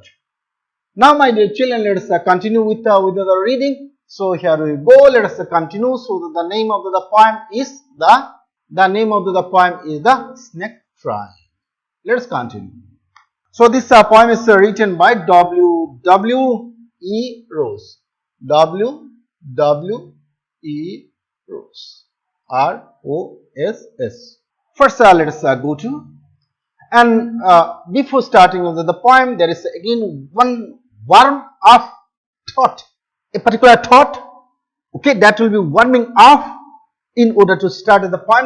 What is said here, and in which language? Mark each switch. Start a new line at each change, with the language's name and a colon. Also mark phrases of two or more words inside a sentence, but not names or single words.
English: Now, my dear children, let us continue with the reading. So here we go. Let us continue. So the name of the poem is the Snake Trying. Let us continue. So this poem is written by W. E. Rose. W. E. Rose. R-O-S-S. First, let us go to, and before starting of the poem, there is again one warm up thought, a particular thought, okay, that will be warming up in order to start the poem.